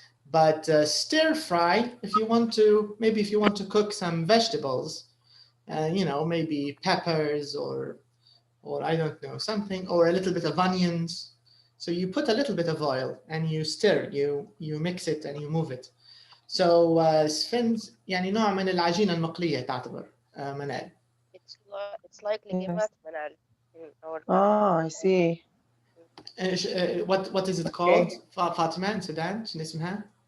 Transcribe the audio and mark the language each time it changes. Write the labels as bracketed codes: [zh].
[en] But stir fry, if you want to cook some vegetables, maybe peppers or I don't know, something, or a little bit of onions. So you put a little bit of oil and you stir, you mix it and you move it. So [ar] sphinx يعني نوع من العجينة المقلية تعتبر منال. [en] It's like [ar] لقيمات منال [en] in our I see. what is it called? [ar] فاطمة [en] in Sudan [ar] شنو اسمها؟